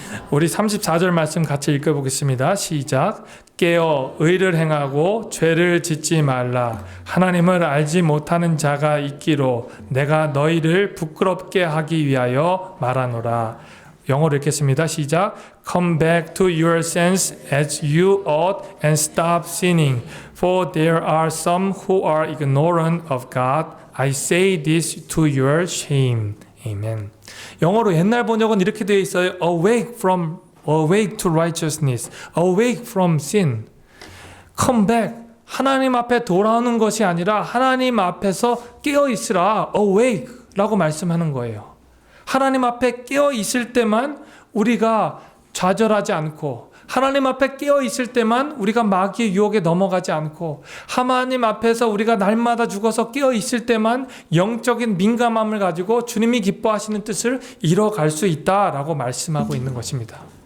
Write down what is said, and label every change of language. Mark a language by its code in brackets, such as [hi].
[ko] 우리 34절 말씀 같이 읽어보겠습니다. 시작. 깨어 의를 행하고 죄를 짓지 말라. 하나님을 알지 못하는 자가 있기로 내가 너희를 부끄럽게 하기 위하여 말하노라. 영어로 읽겠습니다. 시작. [en] Come back to your sense as you ought and stop sinning. For there are some who are ignorant of God. I say this to your shame. Amen. [ko] 영어로 옛날 번역은 이렇게 되어 있어요. [en] Awake to righteousness. Awake from sin. Come back. [ko] 하나님 앞에 돌아오는 것이 아니라 하나님 앞에서 깨어 있으라. Awake 라고 말씀하는 거예요. 하나님 앞에 깨어 있을 때만 우리가 좌절하지 않고 하나님 앞에 깨어 있을 때만 우리가 마귀의 유혹에 넘어가지 않고 하나님 앞에서 우리가 날마다 죽어서 깨어 있을 때만 영적인 민감함을 가지고 주님이 기뻐하시는 뜻을 이뤄갈 수 있다라고 말씀하고 있는 것입니다.